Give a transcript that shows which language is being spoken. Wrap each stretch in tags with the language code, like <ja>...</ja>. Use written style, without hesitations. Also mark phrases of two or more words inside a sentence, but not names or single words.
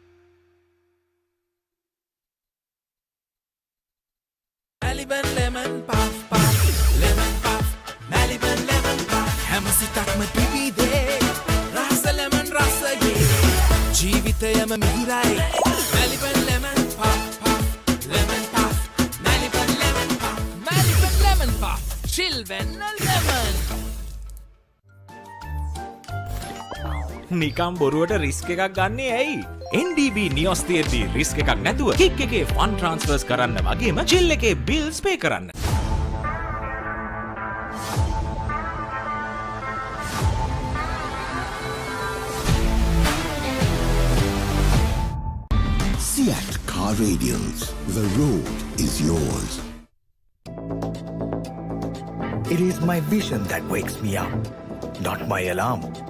<en>Maliban lemon puff puff, lemon puff, Maliban lemon puff.</en> <si>හැමසිතක්ම පිපිදේ, රස ලෙමන් රස යේ. ජීවිතයම මිහිරයි,</si> <en>Maliban lemon puff puff, lemon puff, Maliban lemon puff, Maliban lemon puff, chilven lemon.</en> <si>නිකම් බොරුවට රිස්ක් එකක් ගන්නේ ඇයි? NDB නියොස් තියෙද්දි රිස්ක් එකක් නැතුව කික් එකේ</si> <en>fund transfers</en> <si>කරන්න වගේම චිල් එකේ</si> <en>bills pay</en> <si>කරන්න.</si> <en>Seat Car Radials. The road is yours. It is my vision that wakes me up, not my alarm.</en>